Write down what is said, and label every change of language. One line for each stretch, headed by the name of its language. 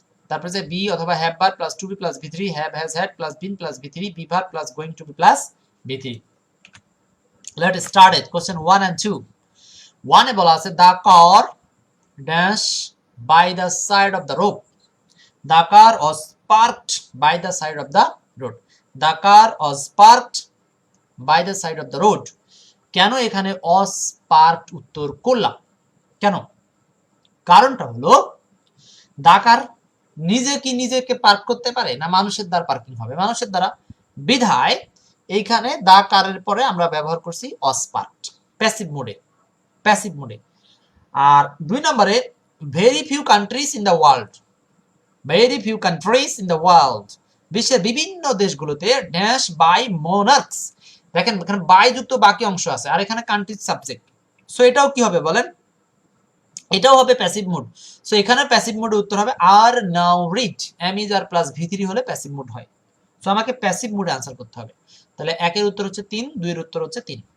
Bangla: তারপরে যে
English: Be অথবা have verb plus to be plus V three, have has had plus been plus V three, be verb plus going to be plus V three. Let start it. Question 1 and 2।
Bangla: 1 এ বলা আছে
English: The car dash by the side of the road. The car was parked by the side of the road. The car was parked by the side of the road.
Bangla: কেন এখানে was parked উত্তর করলাম? কেন? কারণটা হলো the car নিজে কি নিজেকে পার্ক করতে পারে না মানুষের দ্বারা পার্কিং হবে? মানুষের দ্বারা। বিধায় এইখানে the car এর পরে আমরা ব্যবহার করছি was parked প্যাসিভ মোডে, প্যাসিভ মোডে।
English: আর 2 নম্বরে very few countries in the world, very few countries in the world,
Bangla: বিশ্বের বিভিন্ন দেশগুলোতে
English: Dash by monarchs।
Bangla: দেখেন এখানে বাই যুক্ত বাকি অংশ আছে, আর এখানে কান্ট্রি সাবজেক্ট। সো এটাও কি হবে বলেন? এটাও হবে প্যাসিভ মোড। সো এখানে প্যাসিভ মোডে উত্তর হবে আর now read. M is আর plus V three হলে প্যাসিভ মোড হয়। সো আমাকে প্যাসিভ মোডে আনসার করতে হবে। তাহলে 1 এর উত্তর হচ্ছে 3, 2 এর উত্তর হচ্ছে 3।